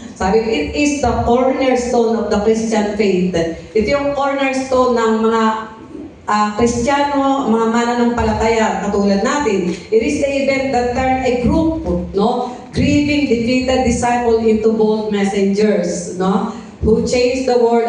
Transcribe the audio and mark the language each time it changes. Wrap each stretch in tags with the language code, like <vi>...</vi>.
<en>Sabi, it is the cornerstone of the Christian faith.</en> <tl>Ito yung cornerstone ng mga Kristiyano, mga mananampalataya katulad natin.</tl> <en>It is the event that turned a group, no, grieving, defeated disciple into bold messengers, no, who changed the world.</en>